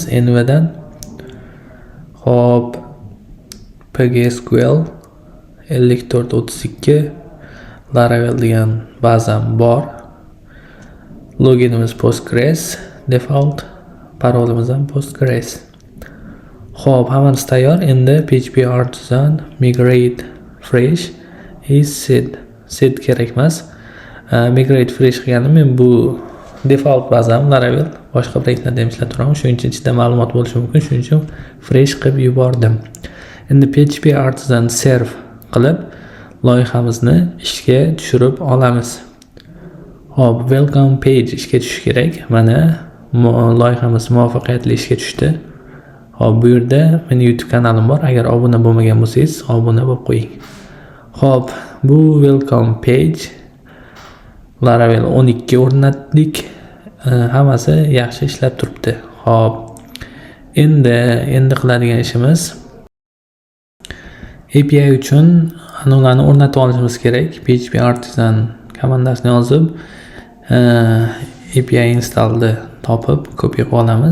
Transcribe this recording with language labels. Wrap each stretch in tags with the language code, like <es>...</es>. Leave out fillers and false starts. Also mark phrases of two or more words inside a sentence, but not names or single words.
<uz>Envdan hop, PGSQL 5432 Laravel degan bazam bor. Loginimiz Postgres, default, parolimiz ham Postgres. Xo'p, hammasi tayyor. Endi PHP Artisan</uz> <en>migrate fresh</en> <uz>is set kerak emas.</uz> <en>Migrate fresh</en> <uz>qilganim men bu default bazam Laravel boshqa proyektlarda ham ishlab turaman. Shuning uchun ichida ma'lumot bo'lishi mumkin. Shuning uchun fresh qilib yubordim. Endi PHP Artisan serve qilib loyihamizni ishga tushirib olamiz. Hop,</uz> <en>welcome page</en> <uz>ishga tushishi kerak. Mana loyihamiz muvaffaqiyatli ishga tushdi. Hop, bu yerda mening YouTube kanalim bor. Agar obuna bo'lmagan bo'lsangiz, obuna bo'lib qo'ying. Hop, bu</uz> <en>welcome page</en> <uz>Laravel 12 o'rnatdik. Hammasi yaxshi ishlab turibdi. Hop, endi qiladigan ishimiz API uchun ularni o'rnatib olishimiz kerak. PHP Artisan komandasini yozib, API installni topib, kopiya qilib olamiz.</uz>